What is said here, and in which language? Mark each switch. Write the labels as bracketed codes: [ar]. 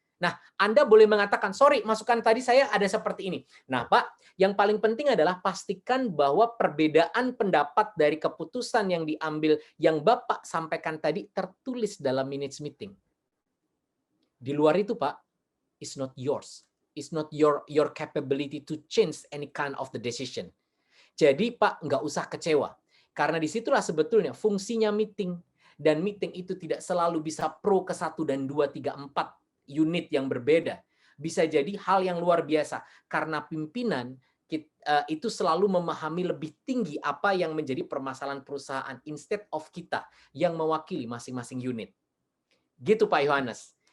[id] Nah, Anda boleh mengatakan, sorry, masukan tadi saya ada seperti ini. Nah, Pak, yang paling penting adalah pastikan bahwa perbedaan pendapat dari keputusan yang diambil, yang Bapak sampaikan tadi, tertulis dalam minutes meeting. Di luar itu, Pak, it's not yours. [en] It's not your capability to change any kind of the decision. [id] Jadi Pak, nggak usah kecewa. Karena disitulah sebetulnya fungsinya meeting. Dan meeting itu tidak selalu bisa pro ke 1 dan 2, 3, 4 unit yang berbeda. Bisa jadi hal yang luar biasa. Karena pimpinan itu selalu memahami lebih tinggi apa yang menjadi permasalahan perusahaan instead of kita yang mewakili masing-masing unit. Gitu Pak Yohanes.